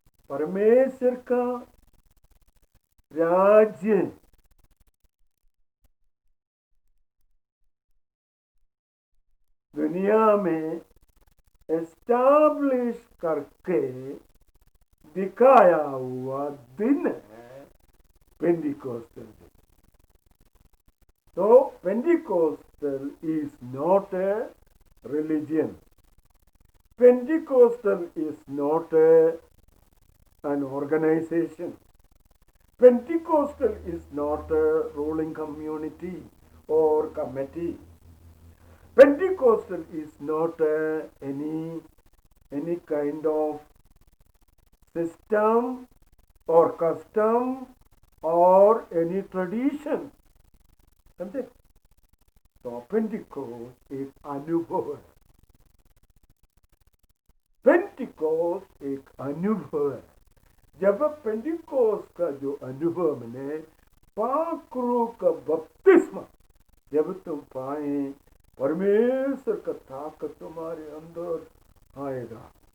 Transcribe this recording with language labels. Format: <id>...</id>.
<hi>परमेश्वर का राज्य दुनिया में एस्टैब्लिश करके दिखाया हुआ दिन है पेंटिकोस्टल डे।</hi> <en>तो Pentecostal is not a religion, Pentecostal is not an organization, Pentecostal is not a ruling community or committee, Pentecostal is not any kind of system or custom or any tradition.</en> <hi>समझे? तो Pentecost एक अनुभव है, Pentecost एक अनुभव है। जब Pentecost का जो अनुभव मैंने पाकरू का बपतिस्मा जब तुम पाए, परमेश्वर का ताकत तुम्हारे अंदर आएगा।</hi>